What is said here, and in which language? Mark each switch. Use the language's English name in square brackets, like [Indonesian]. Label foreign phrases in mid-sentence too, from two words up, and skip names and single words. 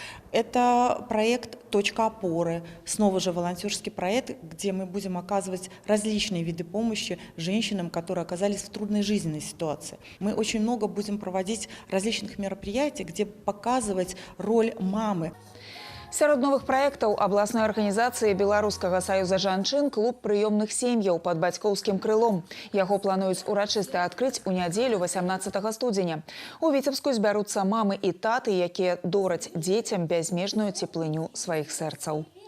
[Russian] Это проект «Точка опоры», снова же волонтерский проект, где мы будем оказывать различные виды помощи женщинам, которые оказались в трудной жизненной ситуации. Мы очень много будем проводить различных мероприятий, где показывать роль мамы. [Belarusian] Сярод новых праектаў абласной арганізацыі Беларускага саюза жанчын клуб прыёмных сем'яў пад бацькоўскім крылом. Яго плануюць урачыста адкрыць у нядзелю 18 студзеня. У Віцебску збяруцца мамы і таты, якія дораць дзецям бязмежную цеплыню сваіх сэрцаў.